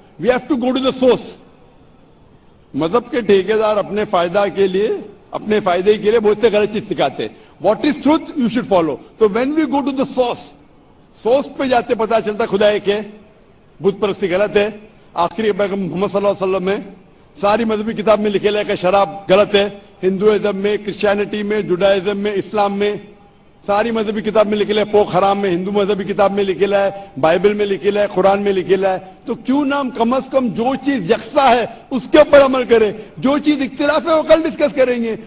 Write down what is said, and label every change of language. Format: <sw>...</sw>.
<en>We have to go to the source.</en> <ur>مذہب کے ٹھیکیدار اپنے فائدہ کے لیے, اپنے فائدے کے لیے بہت سے غلط چیز سکھاتے.</ur> <en>What is truth you should follow.</en> <ur>تو</ur> <en>when we go to the source</en> <ur>پہ جاتے پتا چلتا خدا ایک ہے, بت پرستی غلط ہے. آخری پیغمبر محمد صلی اللہ علیہ وسلم میں ساری مذہبی کتاب میں لکھے کہ شراب غلط ہے. ہندوازم میں, کرسچینٹی میں, جوڈائزم میں, اسلام میں, ساری مذہبی کتاب میں لکھے پوک حرام میں, ہندو مذہبی کتاب میں لکھے ہے, بائبل میں لکھے ہے, قرآن میں لکھے ہے. تو کیوں نہ ہم کم از کم جو چیز یکساں ہے اس کے اوپر عمل کریں, جو چیز اختلاف ہے وہ کل ڈسکس کریں گے.</ur>